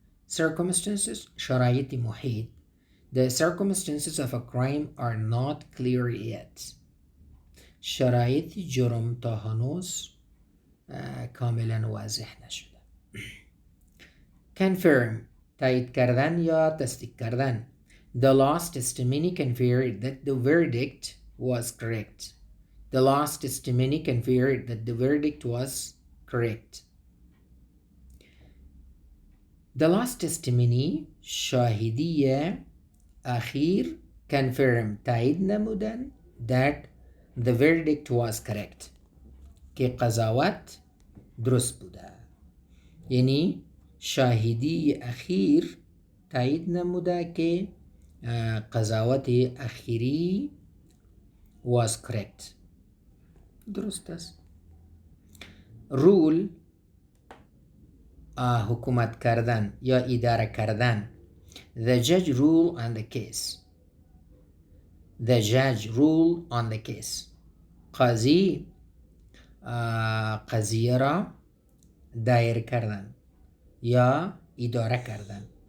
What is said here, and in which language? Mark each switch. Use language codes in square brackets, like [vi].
[fa] Circumstances شرایط محیط. [en] The circumstances of a crime are not clear yet. [fa] شرایط جرم تا هنوز کاملا واضح نشده. Confirm تایید کردن یا تصدیق کردن. [en] The last testimony confirmed that the verdict was correct. The last testimony confirmed that the verdict was correct. The last testimony [fa] شاهدی اخیر [en] confirm [fa] تایید نمودن [en] that the verdict was correct [fa] که قضاوت درست بوده. یعنی شاهدی اخیر تایید نموده که قضاوت اخیری [en] was correct [fa] درست است. rule حکومت کردن یا اداره کردن. [en] The judge rule on the case. The judge rule on the case. [fa] قاضی قضیه را دایر کردن یا اداره کردن.